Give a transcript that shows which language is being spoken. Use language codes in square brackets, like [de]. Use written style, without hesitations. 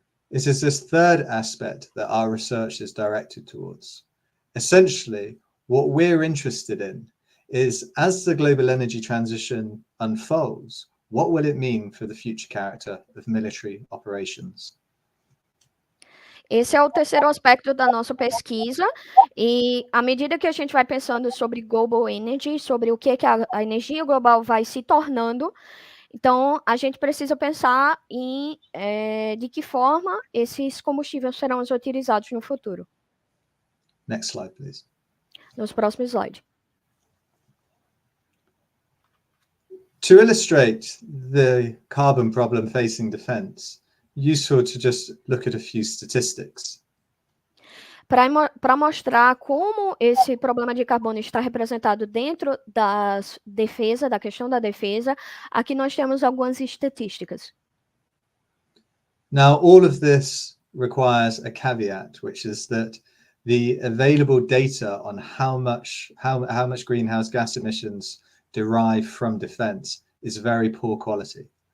[en] It is this third aspect that our research is directed towards. Essentially, what we're interested in is, as the global energy transition unfolds, what will it mean for the future character of military operations? [pt] Esse é o terceiro aspecto da nossa pesquisa, e à medida que a gente vai pensando sobre [en] global energy, [pt] sobre o que a energia global vai se tornando, então a gente precisa pensar em de que forma esses combustíveis serão utilizados no futuro. [en] Next slide, please. [pt] Nos próximos slides. [en] To illustrate the carbon problem facing defense, useful to just look at a few statistics. [pt] Para mostrar como esse problema de carbono está representado dentro da questão da defesa, aqui nós temos algumas estatísticas. [en] Now, all of this requires a caveat, which is that the available data on how much greenhouse gas emissions derive from defense is very poor quality.